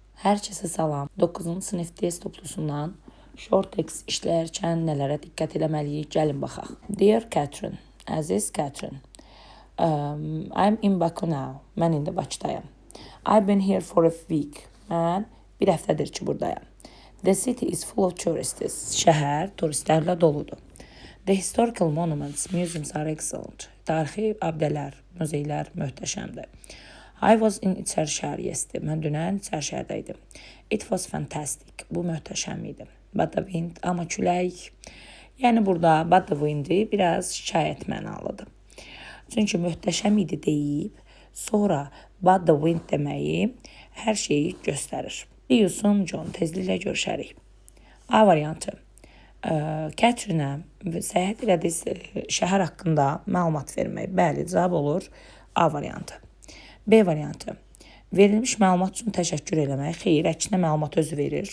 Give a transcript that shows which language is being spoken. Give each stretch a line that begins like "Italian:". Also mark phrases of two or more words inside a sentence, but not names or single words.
Azerbaijani: Hər kəsə salam. 9-cu sinif test toplusundan short-text işləyərkən nələrə diqqət eləməliyik? Gəlin baxaq.
English: Dear Catherine, əziz Catherine, I'm in Baku now.
Azerbaijani: Mən indi Bakıdayam.
English: I've been here for a week.
Azerbaijani: Mən bir həftədir ki, buradayam.
English: The city is full of tourists.
Azerbaijani: Şəhər turistlərlə doludur.
English: The historical monuments, museums are excellent.
Azerbaijani: Tarixi abidələr, muzeylər möhtəşəmdir.
English: I was in İçərişəhər yesterday.
Azerbaijani: Mən dünən İçərişəhərdəydim.
English: It was fantastic.
Azerbaijani: Bu möhtəşəm idi.
English: But the wind,
Azerbaijani: amma külək. Yəni burada
English: but the wind
Azerbaijani: biraz şikayət mənalıdır. Çünki möhtəşəm idi deyib, sonra
English: but the wind
Azerbaijani: deməyi hər şeyi göstərir.
English: See you soon, John.
Azerbaijani: Tezliklə görüşərik. A variantı. Catherine-ə səyahət elədiyi şəhər haqqında məlumat vermək. Bəli, cavab olur A variantı. B variantı. Verilmiş məlumat üçün təşəkkür eləmək. Xeyr, əksinə məlumat özü verir.